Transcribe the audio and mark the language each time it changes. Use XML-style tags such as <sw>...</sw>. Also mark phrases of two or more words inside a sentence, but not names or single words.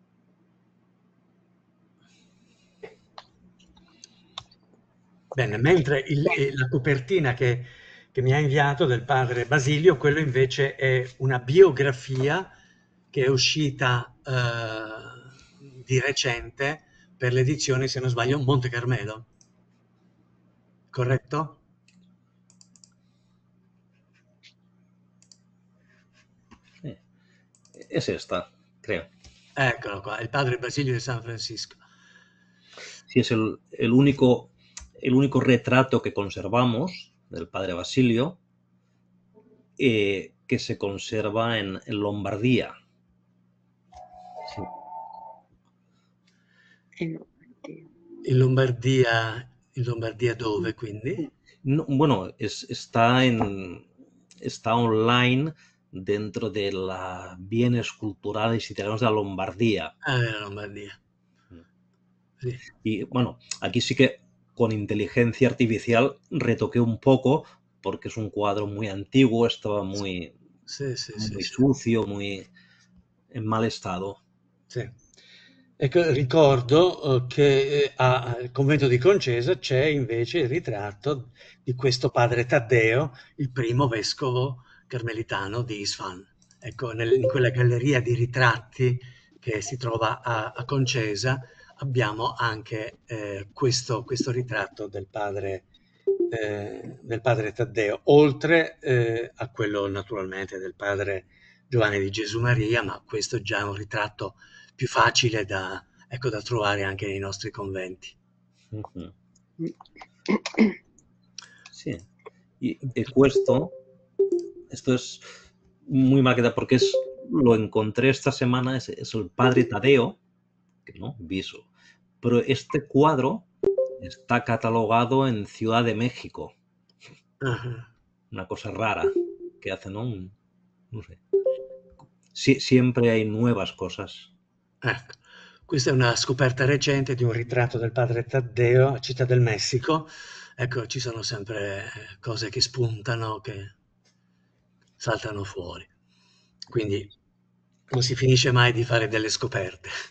<it>Bene, mentre la copertina che mi ha inviato del padre Basilio, quello invece è una biografia che è uscita di recente per l'edizione, se non sbaglio, Monte Carmelo, corretto?</it> <es>Sí. Es esta, creo.</es> <it>Eccolo qua, il padre Basilio di San Francisco.</it> <es>Sí, es el único retrato que conservamos del padre Basilio, que se conserva en Lombardía. Sí.</es> <it>In Lombardia dove quindi?</it> <es>No, bueno, está online dentro de la bienes culturales italianos de la Lombardía.</es> <it>Ah, nella Lombardia. Sì.</it> <es>Y bueno, aquí sí que con inteligencia artificial retoqué un poco porque es un cuadro muy antiguo, estaba muy</es> <it>Sì.</it> <es>sucio, muy en mal estado.</es> <it>Sì. Ecco, ricordo che al convento di Concesa c'è invece il ritratto di questo padre Taddeo, il primo vescovo carmelitano di Isfahan. Ecco, in quella galleria di ritratti che si trova a Concesa abbiamo anche questo ritratto del padre Taddeo, oltre a quello naturalmente del padre Giovanni di Gesù Maria, ma questo già è un ritratto più facile da, ecco, da trovare anche nei nostri conventi.</it> <es>Uh-huh. Sí. Y esto es muy mal quedado porque lo encontré esta semana, es el padre Tadeo, que no, viso. Pero este cuadro está catalogado en Ciudad de México. Uh-huh. Una cosa rara que hace, ¿no? No sé. Sí, siempre hay nuevas cosas.</es> <it>Ecco, questa è una scoperta recente di un ritratto del padre Taddeo a Città del Messico. Ecco, ci sono sempre cose che spuntano, che saltano fuori. Quindi non si finisce mai di fare delle scoperte.</it>